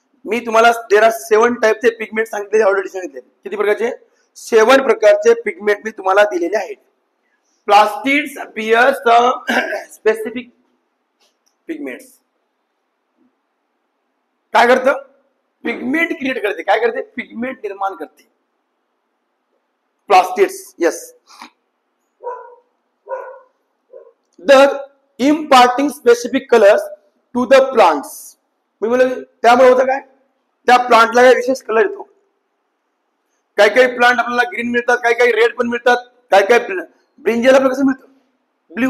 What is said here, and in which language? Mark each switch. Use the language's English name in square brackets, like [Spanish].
[Marathi] मी तुम्हाला [English] there are [Marathi] 7 टाइपचे pigment सांगितले, ऑलरेडी सांगितले. किती प्रकारचे? 7 प्रकारचे पिगमेंट मी तुम्हाला दिलेले आहेत. [English] Plastids bear some specific pigments. [Marathi] काय करतं? पिगमेंट क्रिएट करते. काय करते? पिगमेंट निर्माण करते. Plastids. Yes. [English] The imparting specific colours to the plants. [Marathi] मी म्हणलं त्यामुळे होतं काय? त्या प्लांटला काही विशेष कलर येतो. काही काही प्लांट आपल्याला ग्रीन मिळतात, काही काही रेड पण मिळतात, काही काही ब्रिंजल आपल्याला कसं मिळतं? ब्ल्यू.